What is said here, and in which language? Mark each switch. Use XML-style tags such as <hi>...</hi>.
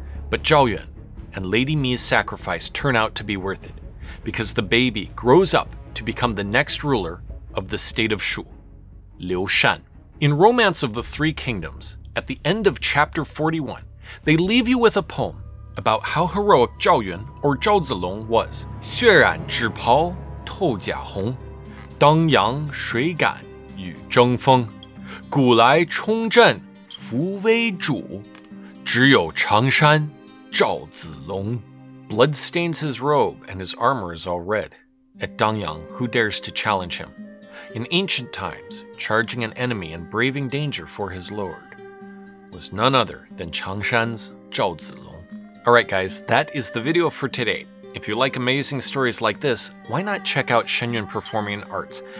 <en>But Zhao Yun and Lady Mi's sacrifice turn out to be worth it, because the baby grows up to become the next ruler of the state of Shu, Liu Shan. In Romance of the Three Kingdoms, at the end of chapter 41, they leave you with a poem about how heroic Zhao Yun or Zhao Zilong was.</en> <zh>血染徵袍透甲紅，當陽誰敢與爭鋒？古來衝陣扶危主，只有常山趙子龍。</zh> <en>Blood stains his robe and his armor is all red. At Dangyang, who dares to challenge him? In ancient times, charging an enemy and braving danger for his lord was none other than Changshan's Zhao Zilong. Alright guys, that is the video for today. If you like amazing stories like this, why not check out Shenyun Performing Arts?</en>